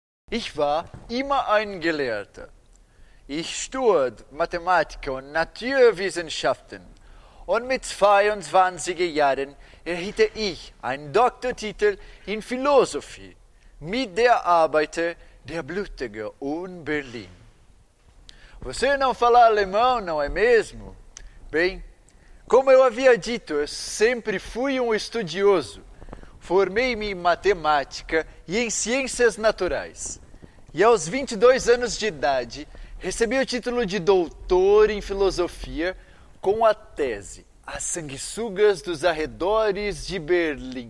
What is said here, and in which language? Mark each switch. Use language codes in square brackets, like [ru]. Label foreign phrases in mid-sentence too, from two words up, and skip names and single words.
[de] Ich war immer ein Gelehrter. Ich studierte Mathematik und Naturwissenschaften und mit 22 Jahren erhielt ich einen Doktortitel in Philosophie mit der Arbeit Der Blutige in Berlim. [pt] Você não fala alemão, não é mesmo? Bem, como eu havia dito, eu sempre fui um estudioso. Formei-me em matemática e em ciências naturais. E aos 22 anos de idade, recebi o título de doutor em filosofia com a tese As Sanguessugas dos Arredores de Berlim.